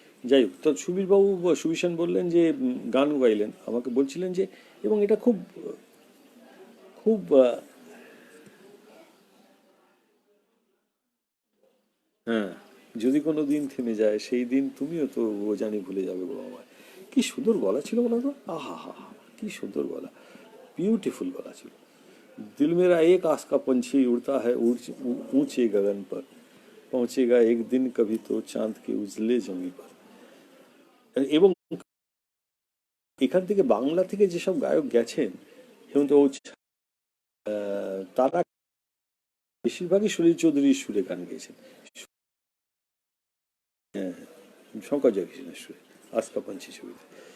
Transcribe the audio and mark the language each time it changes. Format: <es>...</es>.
<bn>যাই হোক, তো সুবীরবাবু, সুবীর সেন বললেন যে গান গাইলেন, আমাকে বলছিলেন যে, এবং এটা খুব খুব হ্যাঁ, যদি কোনো দিন থেমে যায় সেই দিন তুমিও তো ও জানি ভুলে যাবে গো আমায়। কি সুন্দর গলা ছিল বলো তো, আহা হা হা, কি সুন্দর গলা, ब्यूटीफुल गला ছিল।</bn> <hi>दिल मेरा एक आस का पंछी उड़ता है ऊंचे गगन पर, पहुंचेगा एक दिन कभी तो चांद के उजले जमी पर।</hi> <bn>এবং এখান থেকে বাংলা থেকে যেসব গায়ক গেছেন, হেমন্ত ওঝা, তারা বেশিরভাগই সলিল চৌধুরীর সুরে গান গেয়েছেন। হ্যাঁ, শঙ্কর জয়কিশনের সুরে, আজকা পাঞ্চি ছবিতে।</bn>